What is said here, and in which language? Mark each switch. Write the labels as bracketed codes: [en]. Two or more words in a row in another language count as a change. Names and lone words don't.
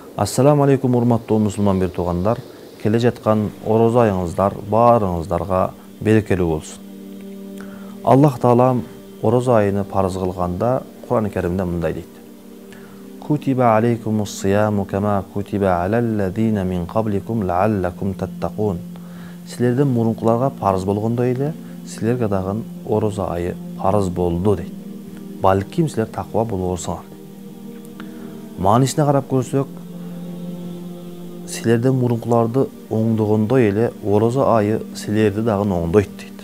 [ar] السلام عليكم, [ky] урматтуу мусулман бир туугандар. Келе жаткан орозо айыңыздар баарыңыздарга берекелүү болсун. Аллах Таалам орозо айыны парыз кылганда Кур'ан-ы Керимде мындай дейт: [ar] كتب عليكم الصيام كما كتب على الذين من قبلكم لعلكم تتقون. [ky] Силерден мурункуларга парыз болгондой эле силерге дагы орозо айы парыз болду дейт. Балким силер таква болорсуңар. Маанисине карап көрсөк, силерден мурункуларды оңдогондой эле орозо айы силерди дагы оңдойт дейт.